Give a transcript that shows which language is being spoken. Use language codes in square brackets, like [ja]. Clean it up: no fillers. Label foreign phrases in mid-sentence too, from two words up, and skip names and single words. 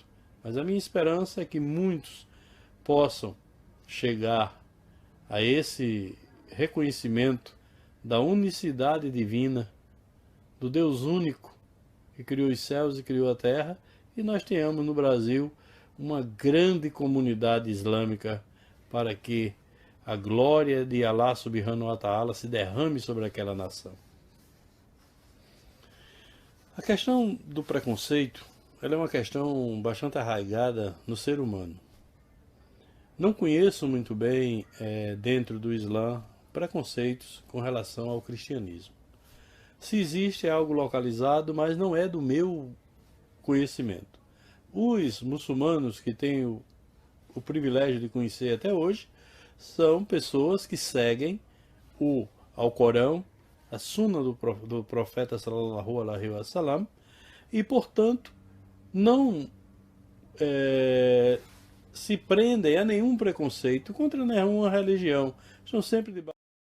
[pt] Mas a minha esperança é que muitos possam chegar a esse reconhecimento da unicidade divina, do Deus único que criou os céus e criou a terra, e nós tenhamos no Brasil uma grande comunidade islâmica para que a glória de [ar] الله سبحانه وتعالى [pt] se derrame sobre aquela nação. A questão do preconceito, ela é uma questão bastante arraigada no ser humano. Não conheço muito bem, dentro do Islã, preconceitos com relação ao cristianismo. Se existe, é algo localizado, mas não é do meu conhecimento. Os muçulmanos que tenho o privilégio de conhecer até hoje são pessoas que seguem o Alcorão, a Sunna do profeta [ar] صلى الله عليه وسلم, [pt] e portanto não se prendem a nenhum preconceito contra nenhuma religião. São sempre de